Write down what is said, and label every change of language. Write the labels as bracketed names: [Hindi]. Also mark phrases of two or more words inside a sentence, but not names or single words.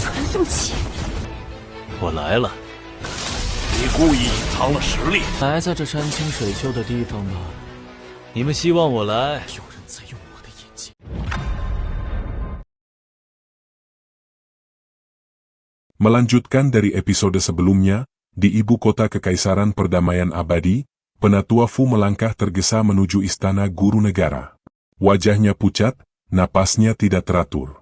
[Chinese] 宋启，我来了。你故意隐藏了实力，来在这山清水秀的地方吗？你们希望我来？有人在用我的眼睛。 [Indonesian] Melanjutkan dari episode sebelumnya, di ibu kota Kekaisaran Perdamaian Abadi, Penatua Fu melangkah tergesa menuju istana guru negara. Wajahnya pucat, napasnya tidak teratur.